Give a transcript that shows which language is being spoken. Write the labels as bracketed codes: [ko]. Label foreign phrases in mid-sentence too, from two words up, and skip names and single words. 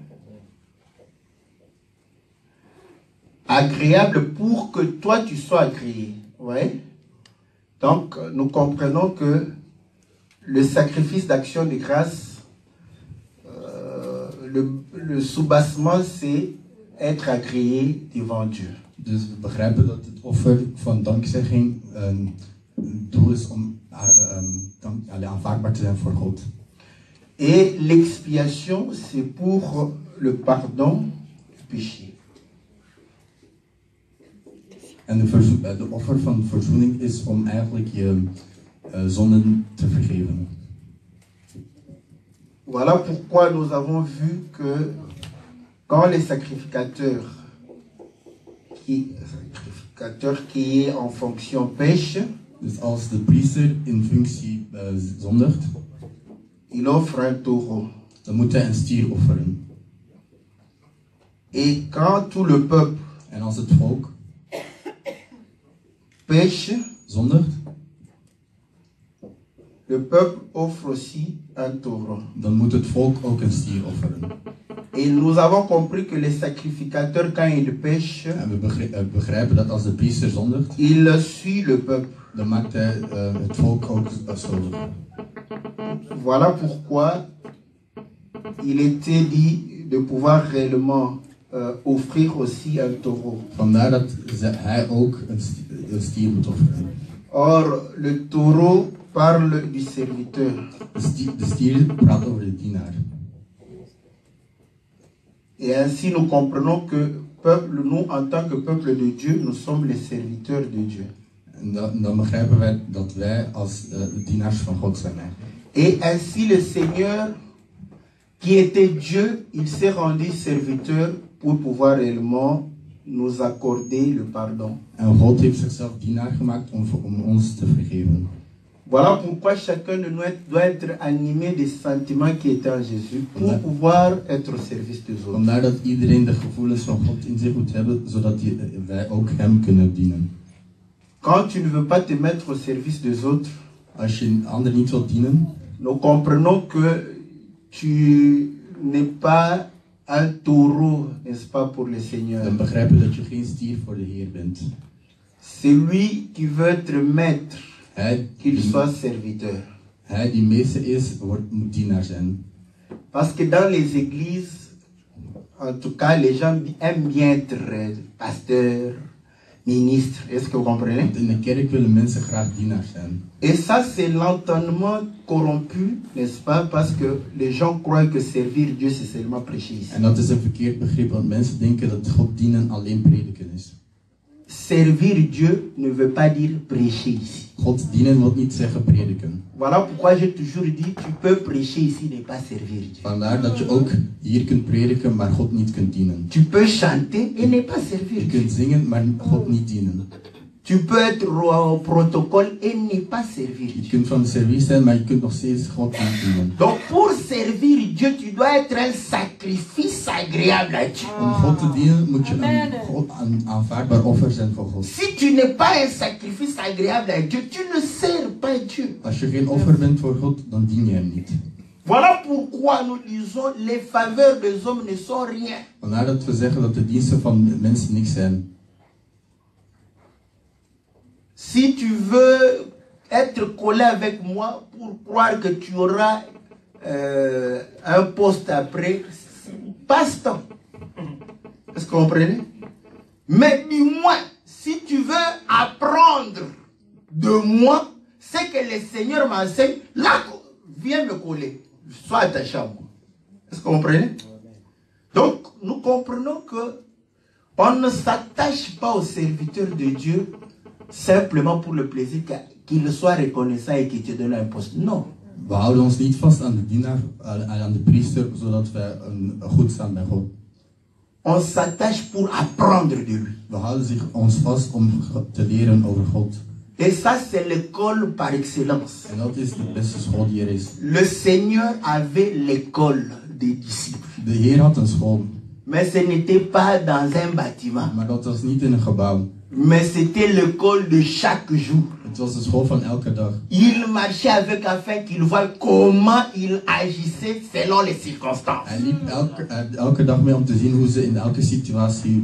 [fr] Agréable pour que toi tu sois agréé, ouais. Donc nous comprenons que le sacrifice d'action de grâce, le soubassement c'est être agréé devant Dieu. [nl] Dus we begrijpen dat het offer van dankzegging een doel is om aanvaardbaar te zijn voor God. [fr] Et l'expiation, c'est pour le pardon du péché. [nl] En de offer van verzoening is om eigenlijk je zonden te vergeven. [fr] Voilà pourquoi nous avons vu que quand les sacrificateurs qui est en fonction pêche, [nl] dus als de priester in functie zondigt, [fr] il offre un taureau. [nl] Dan moet hij een stier offeren. [fr] Et quand tout le peuple [nl] en als het volk [fr] pêche, [nl] zondigt, [fr] le peuple offre aussi un taureau. [nl] Dan moet het volk ook een stier offeren. [fr] Et nous avons compris que les sacrificateurs, quand ils pêchent, [nl] en we begrijpen dat als de priester zondigt, [fr] il suit le peuple. [nl] Dan maakt hij het volk ook schuldig. [fr] Voilà pourquoi il était dit de pouvoir réellement offrir aussi un taureau. [nl] Vandaar dat hij ook een stier moet offeren. [fr] Or, le taureau parle du serviteur. [nl] De stier praat over de dienaar. [fr] Et ainsi nous comprenons que nous en tant que peuple de Dieu, nous sommes les serviteurs de Dieu. [nl] En dan begrijpen wij dat wij als dienaars van God zijn. [fr] Et ainsi le Seigneur, qui était Dieu, il s'est rendu serviteur pour pouvoir réellement nous accorder le pardon. [nl] En God heeft zichzelf dienaar gemaakt om ons te vergeven. [fr] Voilà pourquoi chacun de nous doit être animé des sentiments qui étaient en Jésus pour pouvoir être au service des autres. [nl] Vandaar dat iedereen de gevoelens van God in zich moet hebben, zodat wij ook hem kunnen dienen. [fr] Quand tu ne veux pas te mettre au service des autres, [nl] Als je een ander niet wilt dienen, [fr] nous comprenons que tu n'es pas un taureau, n'est-ce pas, pour le Seigneur. [nl] dan begrijpen we dat je geen stier voor de Heer bent. [fr] Celui qui veut être maître, [nl] Hij [fr] qu'il soit serviteur. [nl] die meester is, moet dienaar zijn. [fr] Parce que dans les églises, en tout cas, les gens aiment bien être pasteur, ministre. Est-ce que vous comprenez? [nl] Want in de kerk willen mensen graag dienaar zijn. [fr] Et ça, c'est l'entendement corrompu, n'est-ce pas? Parce que les gens croient que servir Dieu, c'est seulement prêcher ici. [nl] En dat is een verkeerd begrip, want mensen denken dat God dienen alleen prediken is. [fr] Servir Dieu ne veut pas dire prêcher ici. [nl] God dienen wil niet zeggen prediken. [fr] Voilà pourquoi j'ai toujours dit, tu peux prêcher ici, ne pas servir Dieu. [nl] Vandaar dat je ook hier kunt prediken, maar God niet kunt dienen. [fr] Tu peux chanter et ne pas servir [nl] Je [fr] Dieu. [nl] kunt zingen, maar God niet dienen. [fr] Tu peux être au protocole et ne pas servir [nl] Je [fr] Dieu. [nl] kunt van de service zijn, maar je kunt nog steeds God niet dienen. [fr] Donc pour servir Dieu, tu dois être un sacrifice agréable à Dieu. [nl] Om God te dienen moet je een aanvaardbaar offer zijn voor God. [fr] Si tu n'es pas un sacrifice agréable à Dieu, tu ne sers pas Dieu. [nl] Als je geen offer bent voor God, dan dien je hem niet. [fr] Voilà pourquoi nous disons les faveurs des hommes ne sont rien. [nl] Vandaar dat we zeggen dat de diensten van mensen niks zijn. [fr] Si tu veux être collé avec moi pour croire que tu auras un poste après, passe-temps. Est-ce que vous comprenez? Mais dis-moi, si tu veux apprendre de moi, ce que le Seigneur m'enseigne, là, viens me coller. Sois attaché à moi. Est-ce que vous comprenez? Donc, nous comprenons que on ne s'attache pas au serviteur de Dieu simplement pour le plaisir qu'il soit reconnaissant et qu'il te donne un poste. Non. [nl] We houden ons niet vast aan de dienaar, aan de priester, zodat we goed staan bij God. [fr] On s'attache pour apprendre de lui. [nl] We houden ons vast om te leren over God. [fr] Et ça, c'est l'école par excellence. [nl] En dat is de beste school die er is. [fr] Le Seigneur avait l'école des disciples. [nl] De Heer had een school, [fr] Mais ce n'était pas dans un bâtiment. [nl] maar dat was niet in een gebouw. [fr] Mais c'était l'école de chaque jour. [nl] Het was de school van elke dag. [fr] Il marchait avec afin qu'il voie comment il agissait selon les circonstances. [nl] Hij liep elke dag mee om te zien hoe ze in elke situatie.